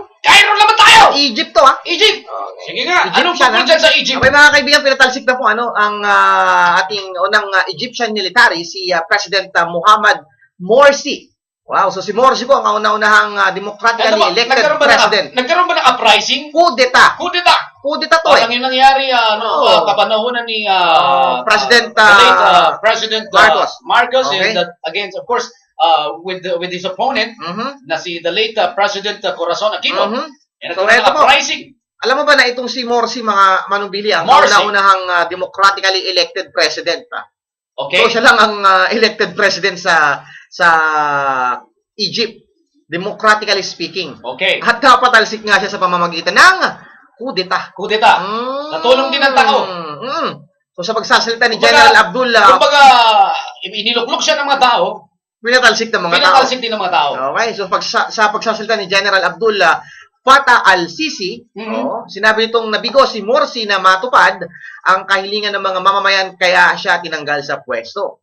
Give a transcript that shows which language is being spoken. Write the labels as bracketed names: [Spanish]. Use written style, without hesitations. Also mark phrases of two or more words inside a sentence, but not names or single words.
[Filipino] Cairo naman tayo! Egypt to, Egypt! Sige nga, anong Egyptian, tungkol dyan sa Egypt? Okay, mga kaibigan, pinatalsik na po ang ating unang [English] Egyptian military, [Filipino] si President Muhammad Morsi. Wow, so si Morsi po ang kauna-unahang [English] democratically elected president. [Filipino] Nagkaroon ba ng uprising? Coup d'etat. Coup d'etat! Coup d'etat to Parang yung nangyari, kapanahonan ni President [English] the late President Marcos [Filipino] Okay. [English] and against, of course, with his opponent, Mhm. [Filipino] na si [English] the late President Corazon Aquino. Mhm. [Filipino] Yan So, nagkaroon eto ng po. uprising. Alam mo ba na itong si Morsi, mga Manubili, ang Morsi. kauna-unahang [English] democratically elected president. [Filipino] Okay? So siya lang ang elected president sa Egypt, [English] democratically speaking. [Filipino] Okay. At napatalsik nga siya sa pamamagitan ng coup d'etat. Coup d'etat. Natulong din ang tao. So sa pagsasalita ni Kumbaga- General Abdullah, Kumbaga, iniluklok siya ng mga tao, pinatalsik ng mga tao. pinatalsik din ng mga tao. Okay, so sa pagsasalita ni General Abdullah Fattah al-Sisi, sinabi nitong nabigo si Morsi na matupad ang kahilingan ng mga mamamayan kaya siya tinanggal sa pwesto.